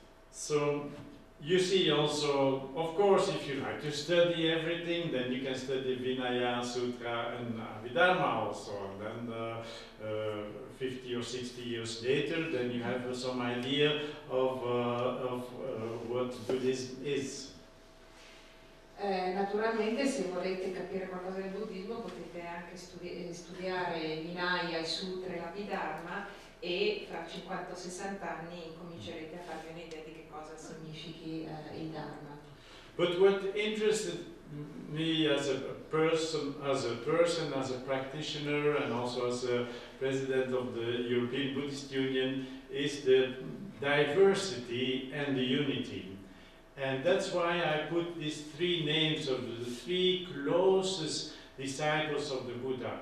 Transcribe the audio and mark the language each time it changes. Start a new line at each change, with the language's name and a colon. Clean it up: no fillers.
English: So you see also, of course, if you like to study everything, then you can study Vinaya Sutra and Abhidharma also, and then 50 or 60 years later, then you have some idea of what Buddhism is.
Italian: Naturalmente, se volete capire qualcosa del buddismo, potete anche studiare Vinaya, i Sutra e l'Abhidharma, e fra 50 o 60 anni incomincerete a farvi un'idea di che cosa significhi il Dharma.
English: But what interested me as a person, as a practitioner, and also as a president of the European Buddhist Union, is the diversity and the unity. And that's why I put these 3 names of the 3 closest disciples of the Buddha.